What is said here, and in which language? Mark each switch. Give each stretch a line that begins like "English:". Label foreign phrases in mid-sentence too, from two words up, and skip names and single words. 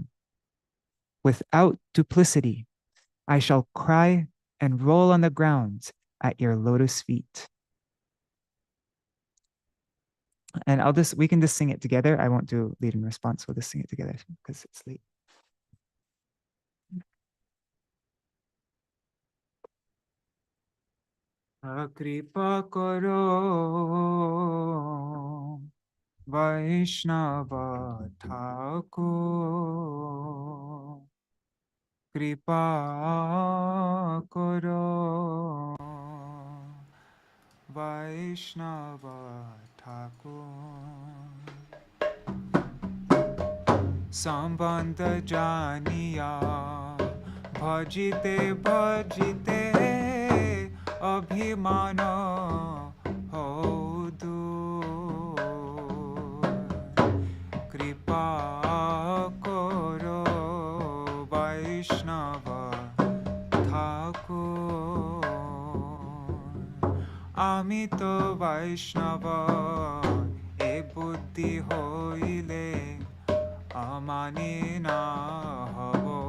English: Without duplicity, I shall cry and roll on the ground at your lotus feet. And we can just sing it together. I won't do lead and response. We'll just sing it together because it's late.
Bangla: কৃপা করো বৈষ্ণব ঠাকুর, কৃপা করো বৈষ্ণব ঠাকুর, সম্বন্ধ জানিয়া ভজিতে ভজিতে অভিমান হউ দূর, কৃপা করো বৈষ্ণব ঠাকুর, আমি তো বৈষ্ণব এ বুদ্ধি হইলে আমানি না হব